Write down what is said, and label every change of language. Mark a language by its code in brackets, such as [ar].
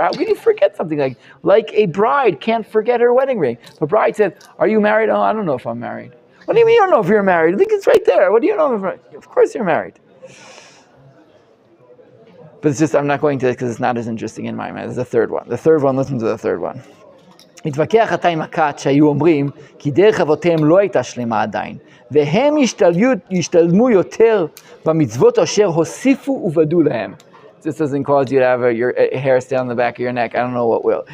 [en] How can you forget something like a bride can't forget her wedding ring? The bride said, are you married? Oh, I don't know if I'm married. What do you mean you don't know if you're married? I think it's right there. What do you know if you're married? Of course you're married. But it's just, I'm not going to, because it's not as interesting in my mind. There's the third one. The third one, listen to the third one. [he] התווכח אתה עם הכת שהיו אומרים כי דרך אבותיהם לא הייתה שלמה עדיין והם ישתלמו יותר במצוות אשר הוסיפו ובדו להם. [en] This doesn't cause you to have your hair stay on the back of your neck. I don't know what will.